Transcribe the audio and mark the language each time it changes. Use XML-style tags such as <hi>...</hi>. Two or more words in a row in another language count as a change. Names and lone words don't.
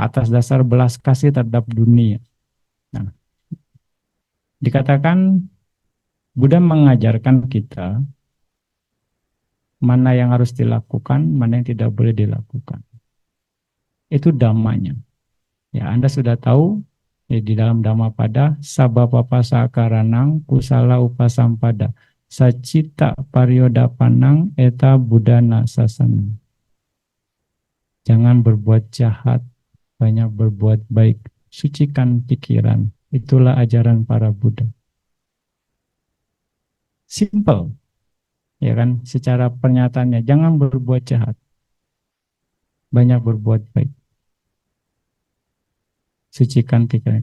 <id>Atas dasar belas kasih terhadap dunia. Nah, dikatakan Buddha mengajarkan kita mana yang harus dilakukan, mana yang tidak boleh dilakukan. Itu dhammanya. Ya, Anda sudah tahu ya, di dalam Dhammapada,</id> <pi>sabapapasa karanang kusala upasampada sacita pariodapanang eta buddhana sasana.</pi> <id>Jangan berbuat jahat, banyak berbuat baik, sucikan pikiran. Itulah ajaran para Buddha. Simple, ya kan? Secara pernyataannya, jangan berbuat jahat, banyak berbuat baik, sucikan pikiran.</id>